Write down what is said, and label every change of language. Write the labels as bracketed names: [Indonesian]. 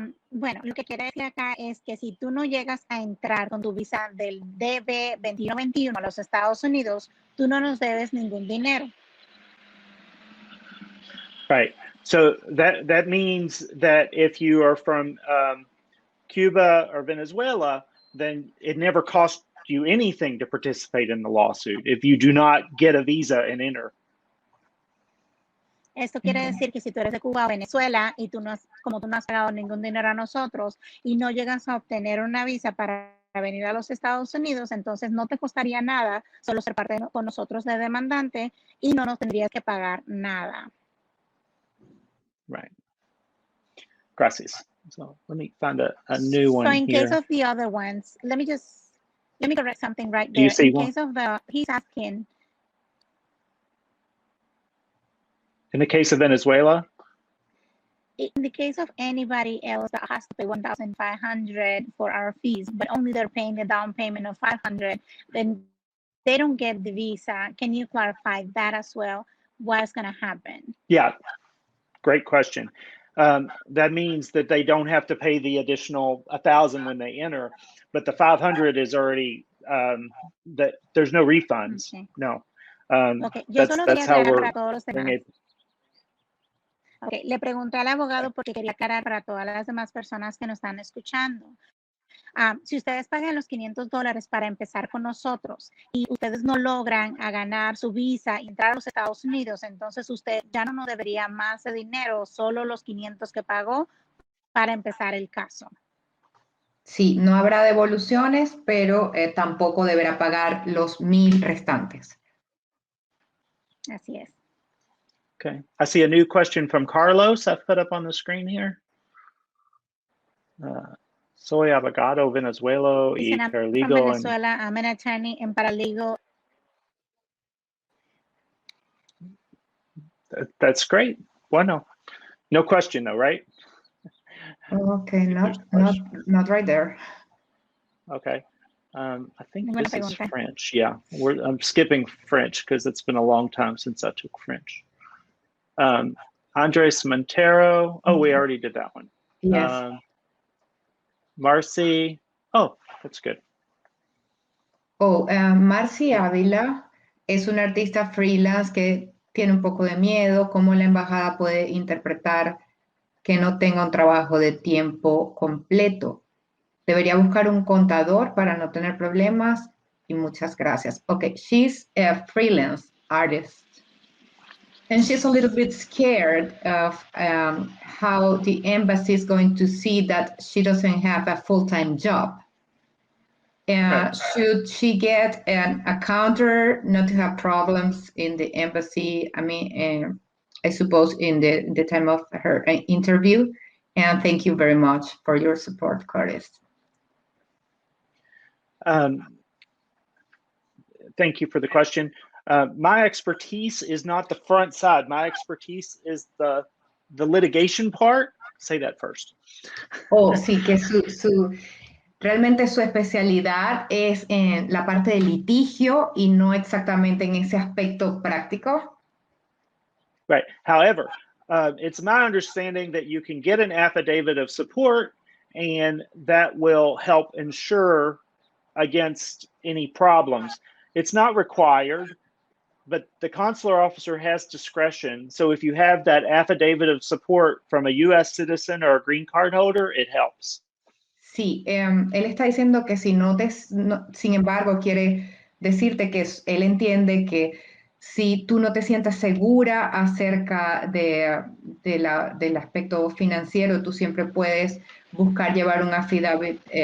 [Spanish] Bueno, lo que quiere decir acá es que si tú no llegas a entrar con tu visa del DV2021 a los Estados Unidos, tú no nos debes ningún dinero. [English] Right. So that means that if you are from Cuba or Venezuela, then it never costs you anything to participate in the lawsuit if you do not get a visa and enter. Esto quiere decir que si tú eres de Cuba o Venezuela y como tú no has pagado ningún dinero a nosotros y no llegas a obtener una visa para venir a los Estados Unidos, entonces no te costaría nada solo ser parte con nosotros de demandante y no nos tendrías que pagar nada. Right. Gracias. So let me find a new one here. So in case of the other ones, let me correct something right there. Do you see in one? case of he's asking. In the case of Venezuela? In the case of anybody else that has to pay $1,500 for our fees, but only they're paying the down payment of $500, then they don't get the visa. Can you clarify that as well? What's going to happen? Yeah, great question. That means that they don't have to pay the additional $1,000 when they enter, but the $500 is already that there's no refunds. Okay. No. Okay. That's how we're being able. Okay. [Spanish] Le pregunté al abogado porque quería aclarar para todas las demás personas que nos están escuchando. Si ustedes pagan los $500 para empezar con nosotros y ustedes no logran ganar su visa y entrar a los Estados Unidos, entonces usted ya no nos debería más de dinero, solo los 500 que pagó para empezar el caso. Sí, no habrá devoluciones, pero tampoco deberá pagar los 1,000 restantes. Así es. [English] Okay. I see a new question from Carlos I've put up on the screen here. [Spanish] Soy abogado Venezuela y paralegal. [English] From Venezuela, I'm an attorney and paralegal. That's great. Bueno. No question though, right? Okay, not right there. Okay. I think this is French. Yeah, I'm skipping French because it's been a long time since I took French. Andres Montero. Oh, we already did that one. Yes. Marcy. Oh, that's good. [Spanish] Marcy Ávila es una artista freelance que tiene un poco de miedo. ¿Cómo la embajada puede interpretar que no tenga un trabajo de tiempo completo? Debería buscar un contador para no tener problemas y muchas gracias. [English] Okay, she's a freelance artist. And she's a little bit scared of how the embassy is going to see that she doesn't have a full-time job. Right. Should she get a counter not to have problems in the embassy? I mean, I suppose in the time of her interview. And thank you very much for your support, Curtis. Thank you for the question. My expertise is not the front side. My expertise is the litigation part. Say that first. [Spanish] Oh, sí, que realmente su especialidad es en la parte de litigio y no exactamente en ese aspecto práctico. [English] Right. However, it's my understanding that you can get an affidavit of support, and that will help ensure against any problems. It's not required, but the consular officer has discretion. So if you have that affidavit of support from a U.S. citizen or a green card holder, it helps. [Spanish] Sí, él está diciendo que si sin embargo, quiere decirte que él entiende que si tú no te sientes segura acerca del aspecto financiero, tú siempre puedes buscar llevar un affidavit